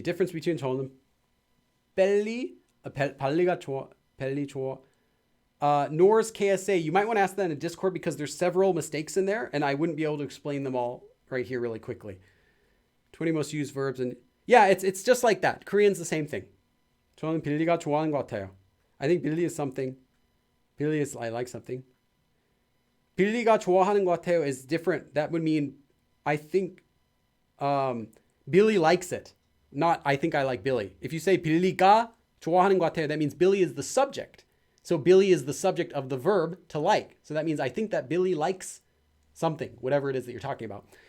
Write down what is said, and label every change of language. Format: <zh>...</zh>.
<en>Difference between</en> <ko>저는 발리가 좋아, 벨리 좋아.</ko> <en>Nor's KSA, you might want to ask that in a Discord because there's several mistakes in there and I wouldn't be able to explain them all right here really quickly. 20 most used verbs and yeah, it's just like that. Korean's the same thing.</en> <ko>저는 빌리가 좋아하는 것 같아요.</ko> <en>I think Billy is something. Billy is I like something.</en> <ko>빌리가 좋아하는 것 같아요</ko> <en>is different. That would mean I think Billy likes it. Not I think I like Billy. If you say</en> <ko>빌리가 좋아하는 것 같아요,</ko> <en>that means Billy is the subject. So Billy is the subject of the verb to like. So that means I think that Billy likes something, whatever it is that you're talking about.</en>